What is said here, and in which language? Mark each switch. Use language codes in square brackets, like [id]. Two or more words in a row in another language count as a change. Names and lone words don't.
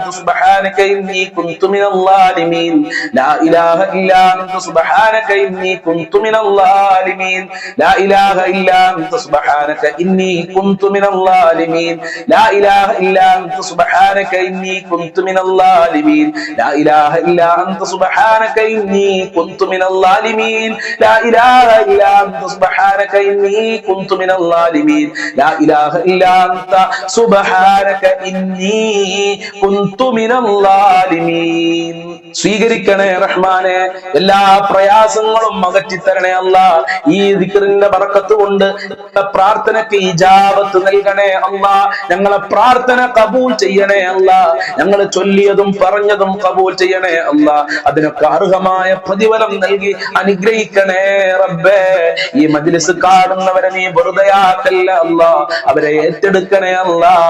[ar] سبحانك إني كنت من الظالمين لا إله إلا أنت سبحانك إني كنت من الظالمين لا إله إلا أنت سبحانك إني كنت من الظالمين لا إله إلا أنت سبحانك إني كنت من الظالمين لا إله إلا أنت سبحانك إني كنت من الظالمين لا إله إلا أنت سبحانك إني كنت من الظالمين لا إله إلا أنت سبحانك إني كنت من الظالمين [ml] സ്വീകരിക്കണേ റഹ്മാനെ എല്ലാ പ്രയാസങ്ങളും അകറ്റിത്തരണേ അല്ലാഹ് ഈ ദിക്റിന്റെ ബറക്കത്ത് കൊണ്ട് പ്രാർത്ഥനയ്ക്ക് ഇജാബത്ത് നൽകണേ അല്ലാഹ് ഞങ്ങളെ പ്രാർത്ഥന കബൂൽ ചെയ്യണേ അല്ലാഹ് ഞങ്ങൾ ചൊല്ലിയതും പറഞ്ഞതും കബൂൽ ചെയ്യണേ അല്ലാഹ് അതിനൊക്കെ അർഹമായ പ്രതിഫലം നൽകി അനുഗ്രഹിക്കണേ റബ്ബേ ഈ മജ്ലിസ് കാണുന്നവരെ നീ വെറുതെയാക്കല്ല അല്ലാഹ് അവരെ ഏറ്റെടുക്കണേ അല്ലാഹ്